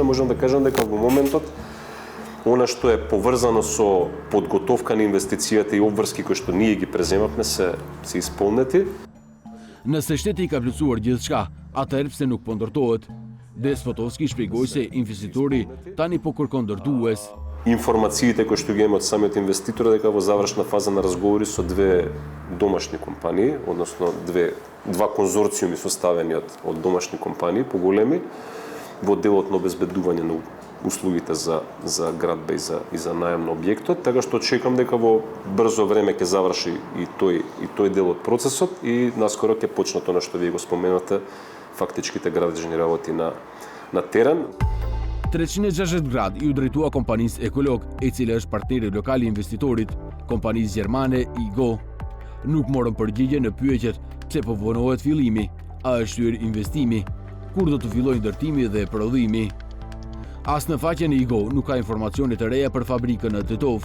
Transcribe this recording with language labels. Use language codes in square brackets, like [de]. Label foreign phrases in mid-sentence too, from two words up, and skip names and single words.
[mk] Можам да кажам дека во моментот она што е поврзано со подготовка на инвестицијата и обврски кои што ние ги преземавме се исполнети. [sq] Nëse shteti I ka plotësuar gjithçka, atëherë pse nuk po ndërtohet? Despotovski shpjegoi se investitori tani po kërkon ndërtues. [mk] Информациите кои што ги имаме од самиот инвеститор дека во завршна фаза на разговори со две домашни компании, односно два конзорциуми составени од домашни компании поголеми во делот на обезбедување услугите за градба и за најем на објектот, така што очекувам дека во брзо време ќе заврши и тој дел од процесот и наскоро ќе почне тоа што вие го споменате, фактичките градежни работи на терен. [sq] 360 grad i u drejtua kompanisë Ekolog, e cila është partneri lokal i investitorit, kompanisë gjermane IGO. Nuk morën përgjigje në pyetjet pse po vonohet fillimi, a është hyrë investimi, kur do të fillojë ndërtimi dhe prodhimi. As në faqen e IGO nuk ka informacione të reja për fabrikën në Tetov.